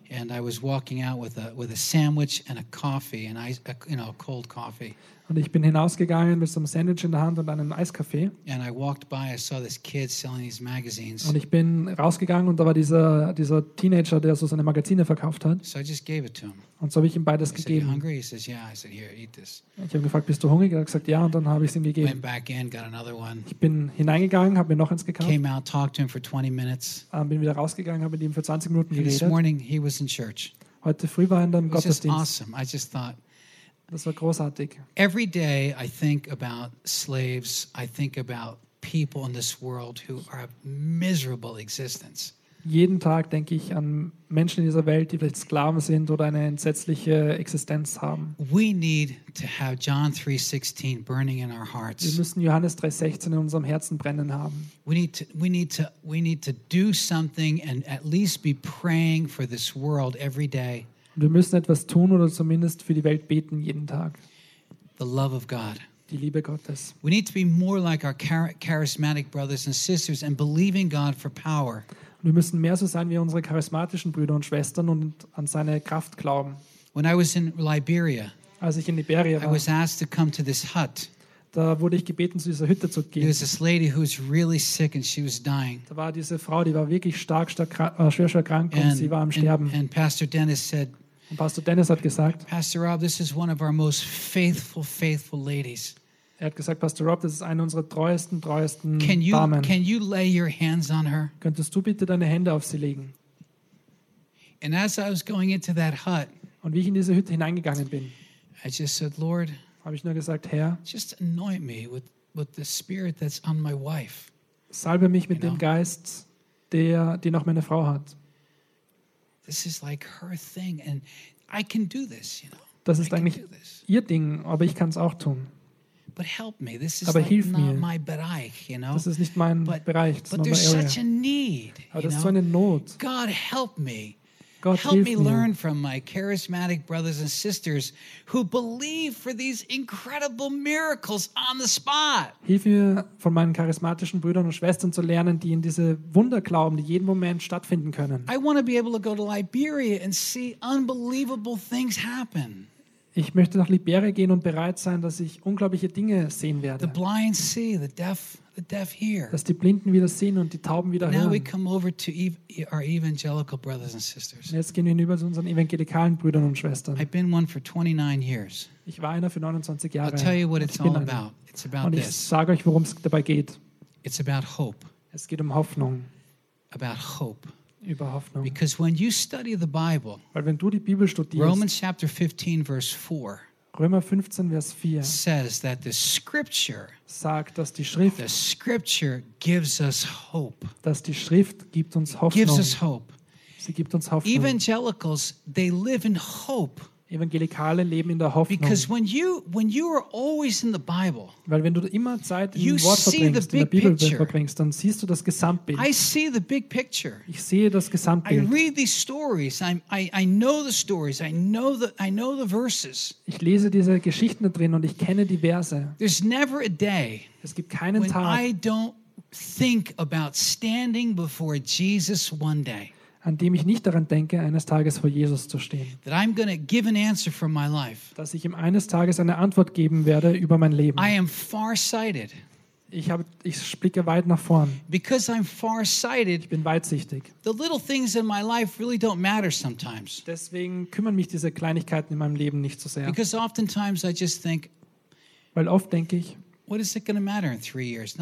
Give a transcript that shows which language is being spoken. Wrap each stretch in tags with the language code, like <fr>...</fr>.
<en>And I was walking out with a sandwich and a coffee and I, you know, cold coffee.</en> <de>Und ich bin hinausgegangen mit so einem Sandwich in der Hand und einem Eiskaffee.</de> <en>And I walked by, I saw this kid selling these magazines.</en> <de>Und ich bin rausgegangen und da war dieser Teenager, der so seine Magazine verkauft hat.</de> <en>So I just gave it to him.</en> <de>Und so habe ich ihm beides</de> <en>said,</en> <de>gegeben.</de> <en>Are you hungry? He says, yeah. I said, here, eat this.</en> <de>Ich habe gefragt, bist du hungrig? Er hat gesagt, ja. Und dann habe ich es ihm gegeben.</de> <en>Went back in, got another one.</en> <de>Ich bin hineingegangen, habe mir noch eins gekauft.</de> <en>Came out, talked to him for 20 minutes.</en> <de>Bin wieder rausgegangen, habe mit ihm für 20 Minuten geredet.</de> <en>This morning he was in church.</en> <de>Heute früh war er in deinem Gottesdienst.</de> <en>It was just awesome. I just thought,</en> <de>das war großartig.</de> <en>Every day I think about slaves, I think about people in this world who are a miserable existence.</en> <de>Jeden Tag denke ich an Menschen in dieser Welt, die vielleicht Sklaven sind oder eine entsetzliche Existenz haben.</de> <en>We need to have John 3:16 burning in our hearts.</en> <de>Wir müssen Johannes 3:16 in unserem Herzen brennen haben.</de> <en>We need to do something and at least be praying for this world every day.</en> <de>Wir müssen etwas tun oder zumindest für die Welt beten jeden Tag.</de> <en>The love of God.</en> <de>Die Liebe Gottes.</de> <en>We need to be more like our charismatic brothers and sisters and believing God for power.</en> <de>Wir müssen mehr so sein wie unsere charismatischen Brüder und Schwestern und an seine Kraft glauben.</de> <en>When I was in Liberia,</en> <de>als ich in Liberia war,</de> <en>I was asked to come to this hut.</en> <de>Da wurde ich gebeten, zu dieser Hütte zu gehen.</de> <en>There was this lady who was really sick and she was dying.</en> <de>Da war diese Frau, die war wirklich schwer krank und sie war am Sterben.</de> <en>And Pastor Dennis said,</en> <de>und Pastor Dennis hat gesagt,</de> <en>Pastor Rob, this is one of our most faithful ladies.</en> <de>Er hat gesagt, Pastor Rob, das ist eine unserer treuesten Damen.</de> <en>Can you lay your hands on her?</en> <de>Könntest du bitte deine Hände auf sie legen?</de> <en>And as I was going into that hut,</en> <de>und wie ich in diese Hütte hineingegangen bin,</de> <en>I just said, Lord,</en> <de>habe ich nur gesagt, Herr,</de> <en>just anoint me with the spirit that's on my wife.</en> <de>Salbe mich mit dem Geist, den auch meine Frau hat.</de> <en>This is like her thing and I can do this, you know.</en> <de>Das ist eigentlich ihr Ding, aber ich kann es auch tun.</de> <en>But help me. This is</en> <de>aber</de> <en>like</en> <de>hilf</de> <en>not</en> <de>mir.</de> <en>My Bereich, you know?</en> <de>Das ist nicht mein</de> <en>but,</en> <de>Bereich.</de> <en>But there's such a need,</en> <de>aber das ist so eine Not.</de> <en>God help me. God help</en> <de>hilf</de> <en>me learn from my charismatic brothers and sisters who believe for these incredible miracles on the spot.</en> <de>Hilf mir von meinen charismatischen Brüdern und Schwestern zu lernen, die in diese Wunder glauben, die jeden Moment stattfinden können.</de> <en>I want to be able to go to Liberia and see unbelievable things happen.</en> <de>Ich möchte nach Liberia gehen und bereit sein, dass ich unglaubliche Dinge sehen werde.</de> <en>The blind see, the deaf hear.</en> <de>Dass die Blinden wieder sehen und die Tauben wieder</de> <en>now</en> <de>hören.</de> <en>We come over to our evangelical brothers and sisters.</en> <de>Jetzt gehen wir über zu unseren evangelikalen Brüdern und Schwestern.</de> <en>I've been one for 29 years.</en> <de>Ich war einer für 29 Jahre.</de> <en>I'll tell you what it's all about. It's about</en> <de>und ich sage euch, worum es dabei geht.</de> <en>It's about hope.</en> <de>Es geht um Hoffnung.</de> <en>About hope.</en> <de>Über Hoffnung.</de> <en>Because when you study the Bible,</en> <de>weil wenn du die Bibel studierst,</de> <en>Romans chapter 15 verse 4,</en> <de>Römer 15 Vers 4,</de> <en>says that the Scripture,</en> <de>sagt, dass die Schrift,</de> <en>the Scripture gives us hope,</en> <de>dass die Schrift gibt uns Hoffnung,</de> <en>gives us hope,</en> <de>sie gibt uns Hoffnung.</de> <en>Evangelicals, they live in hope.</en> <de>Evangelikale leben in der Hoffnung.</de> <en>Because when you are always in the Bible,</en> <de>weil wenn du immer Zeit im Wort verbringst, in der Bibel verbringst, dann siehst du das Gesamtbild.</de> <en>I see the big picture.</en> <de>Ich sehe das Gesamtbild.</de> <en>I read these stories. I know the stories. I know the verses.</en> <de>Ich lese diese Geschichten da drin und ich kenne die Verse.</de> <en>There's never a day.</en> <de>Es gibt keinen</de> <en>when</en> <de>Tag.</de> <en>I don't think about standing before Jesus one day.</en> <de>An dem ich nicht daran denke, eines Tages vor Jesus zu stehen.</de> <en>That I'm gonna give an answer for my life.</en> <de>Dass ich ihm eines Tages eine Antwort geben werde über mein Leben.</de> <en>I am far-sighted.</en> <de>Ich blicke weit nach vorn.</de> <en>Because I'm far-sighted,</en> <de>ich bin weitsichtig.</de> <en>The little things in my life really don't matter sometimes.</en> <de>Deswegen kümmern mich diese Kleinigkeiten in meinem Leben nicht so sehr.</de> <en>Because oftentimes I just think,</en> <de>weil oft denke ich,</de> <en>what is it going to matter in 3 years?</en>